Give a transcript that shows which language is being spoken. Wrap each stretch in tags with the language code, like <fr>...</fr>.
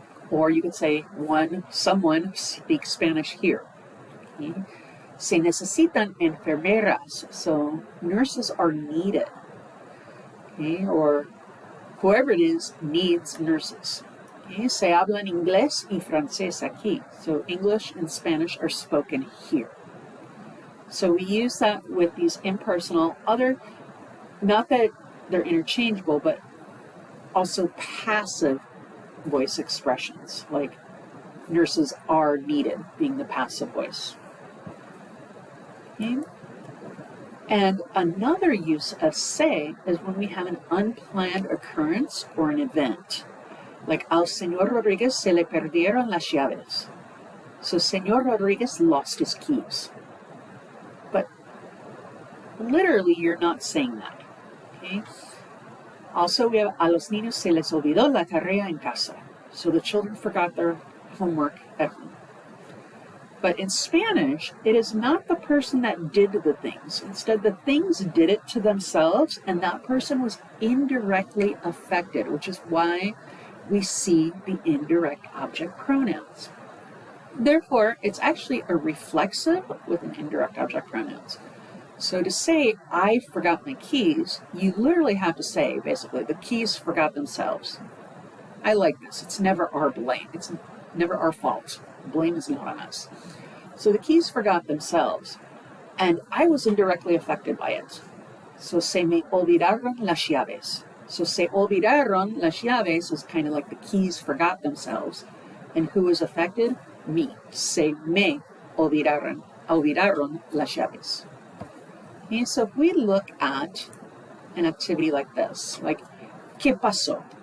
<en>Or you could say someone speaks Spanish here. Okay.</en> <es>Se necesitan enfermeras,</es> <en>so nurses are needed. Okay. Or whoever it is needs nurses. Okay.</en> <es>Se hablan inglés y francés aquí,</es> <en>so English and Spanish are spoken here. So we use that with these impersonal, not that they're interchangeable, but also passive voice expressions, like nurses are needed being the passive voice. Okay. And another use of se is when we have an unplanned occurrence or an event. Like</en> <es>al señor Rodriguez se le perdieron las llaves.</es> <en>So señor Rodriguez lost his keys. But literally you're not saying that. Okay. Also, we have a</en> <es>los niños se les olvidó la tarea en casa.</es> <en>So the children forgot their homework at home. But in Spanish, it is not the person that did the things. Instead, the things did it to themselves, and that person was indirectly affected, which is why we see the indirect object pronouns. Therefore, it's actually a reflexive with an indirect object pronouns. So to say, I forgot my keys, you literally have to say, basically, the keys forgot themselves. I like this. It's never our blame. It's never our fault. Blame is not on us. So the keys forgot themselves, and I was indirectly affected by it. So</en> <es>se me olvidaron las llaves.</es> <en>So</en> <es>se olvidaron las llaves</es> <en>is kind of like the keys forgot themselves. And who was affected? Me.</en> <es>Se me olvidaron las llaves.</es> <en>Okay, so if we look at an activity like this, like,</en> <es>¿qué pasó?</es>